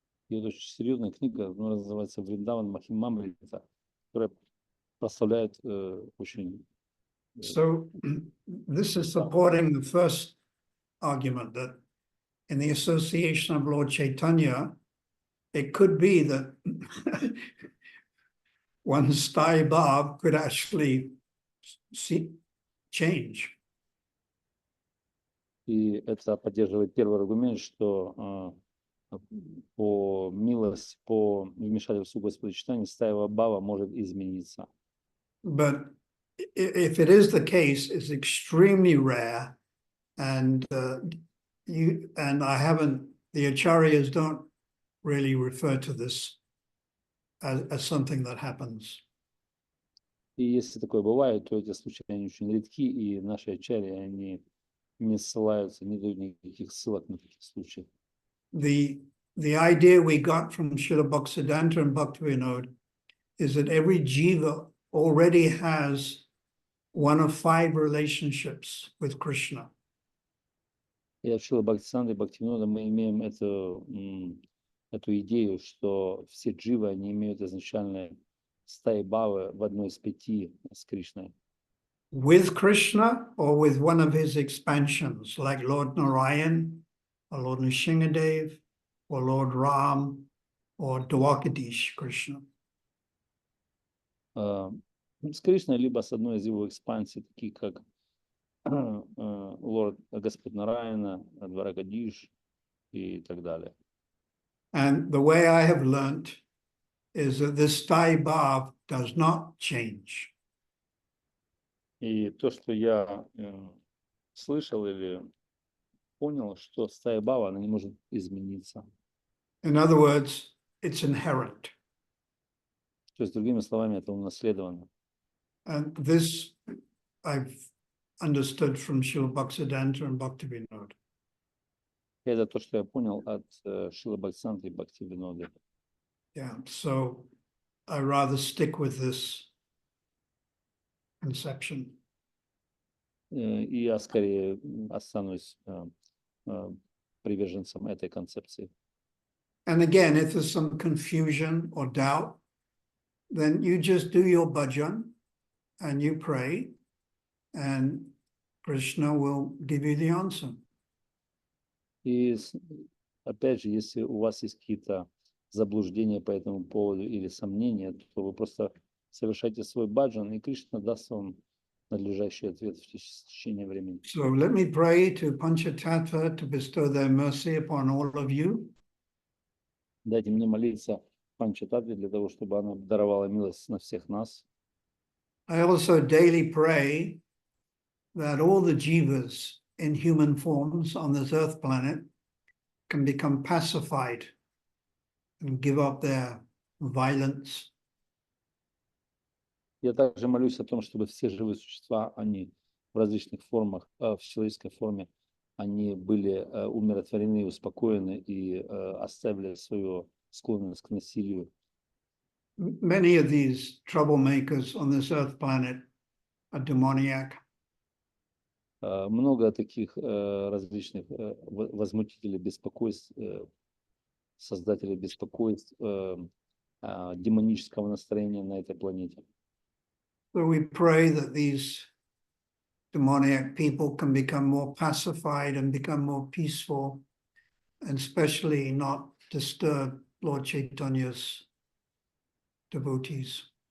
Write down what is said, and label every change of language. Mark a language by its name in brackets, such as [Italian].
[Russian] И это очень серьезная книга, она называется «Вриндаван Махимамрита», которая прославляет очень... [English] So this is supporting the first argument that in the association of Lord Chaitanya, it could be that one's Stai Bhav could actually change. [Russian] И это поддерживает первый аргумент, что по милости, по вмешательству Господа Чайтаньи, стаева бхава может измениться. [English] But if it is the case, it's extremely rare, and I haven't. The acharyas don't really refer to this as something that happens. [Russian] И если такое бывает, то эти случаи они очень редки, и наши ачарьи, они не ссылаются, не дают никаких ссылок на такие случаи. [English] The idea we got from Srila Bhaktisiddhanta and Bhaktivinoda is that every jiva already has one of 5 relationships with Krishna. [Russian] И от Шрила Бхактисиданты и Бхактивинода мы имеем эту идею, что все дживы, они имеют изначально стаи бхавы в одной из 5 с Кришной. [English] With Krishna or with one of his expansions, like Lord Narayan, or Lord Nrsingadev, or Lord Ram, or Dwakadish Krishna. [Russian] С Кришной, либо с одной из его экспансий, такие как Лорд Господь Нараяна, Дваракадиш и так далее. [English] And the way I have learnt is that this Sthai Bhav does not change. [Russian] И то, что я слышал или понял, что стая бхава, она не может измениться. [English] In other words, it's inherent. [Russian] То есть, другими словами, это унаследовано. [English] And this I've understood from Srila Bhaktisiddhanta and Bhaktivinoda. [Russian] Это то, что я понял от Шрилы Бхактисиданты и Бхактивиноды. [English] Yeah, so I rather stick with this conception. [Russian] И я скорее останусь приверженцем этой концепции. [English] And again, if there's some confusion or doubt, then you just do your bhajan and you pray, and Krishna will give you the answer. [Russian] И опять же, если у вас есть какие-то заблуждения по этому поводу или сомнения, то вы просто совершайте свой баджан, и Кришна даст вам надлежащий ответ в течение времени. [English] So let me pray to Panchatattva to bestow their mercy upon all of you. [Russian] Дайте мне молиться Панчататтве для того, чтобы она даровала милость на всех нас. [English] I also daily pray that all the jivas in human forms on this earth planet can become pacified and give up their violence. [Russian] Я также молюсь о том, чтобы все живые существа, они в различных формах, в человеческой форме, они были умиротворены, успокоены и оставили свою склонность к насилию. [English] Many of these troublemakers on this earth planet are demoniac. [Russian] Много таких различных возмутителей беспокойств, создателей беспокойств, демонического настроения на этой планете. [English] So we pray that these demoniac people can become more pacified and become more peaceful, and especially not disturb Lord Chaitanya's devotees.